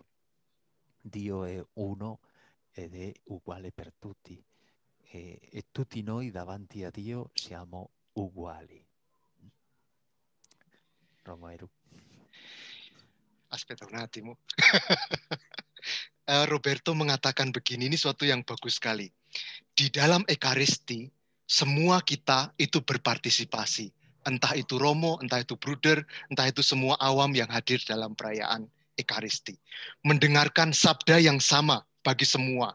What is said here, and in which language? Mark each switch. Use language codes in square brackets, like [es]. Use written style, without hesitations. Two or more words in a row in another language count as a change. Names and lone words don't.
[it] Dio è uno ed è uguale per tutti. E tutti noi davanti a Dio siamo uguali. Romero. Aspetta un attimo. [id] Roberto mengatakan begini, ini suatu yang bagus sekali. Di dalam Ekaristi, semua kita itu berpartisipasi. Entah itu Romo, entah itu Bruder, entah itu semua awam yang hadir dalam perayaan Ekaristi. Mendengarkan sabda yang sama bagi semua.